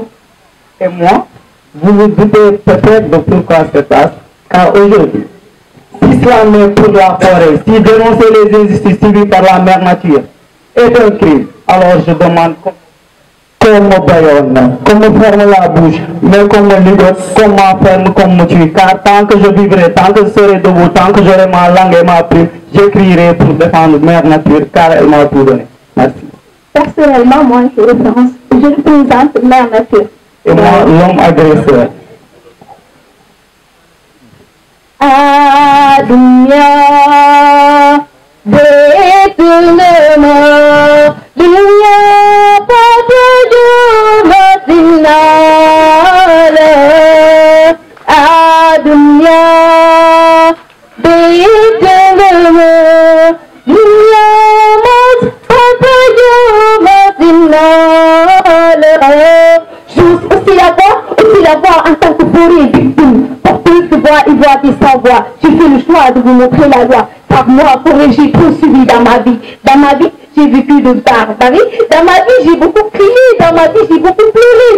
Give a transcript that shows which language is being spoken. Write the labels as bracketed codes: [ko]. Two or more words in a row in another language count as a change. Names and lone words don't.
[fr] et moi, vous vous doutez peut-être de pourquoi c'est ça, car aujourd'hui, si slamer pour la forêt, si dénoncer les injustices subies par la mère nature est un crime, alors je demande qu'on me baillonne, qu'on me ferme la bouche, mais qu'on me ligote, qu'on m'enferme, qu'on me tue, car tant que je vivrai, tant que je serai debout, tant que j'aurai ma langue et ma plume, j'écrirai pour défendre mère nature, car elle m'a tout donné. Merci. Personnellement, moi, je représente mère nature. Et moi, l'homme agresseur. Adunya Betulema Dunya Patuju Matinala Adunya Betulema Dunya Patuju Matinala Juste aussi là-bas, aussi la voix en tant que forêt victime. Porteuse de voix et voix des sans-voix. J'ai fait le choix de vous montrer la loi. Par moi, forêt, j'ai poursuivi dans ma vie. Dans ma vie, j'ai vécu de barbarie. Dans ma vie, j'ai beaucoup crié. Dans ma vie, j'ai beaucoup pleuré.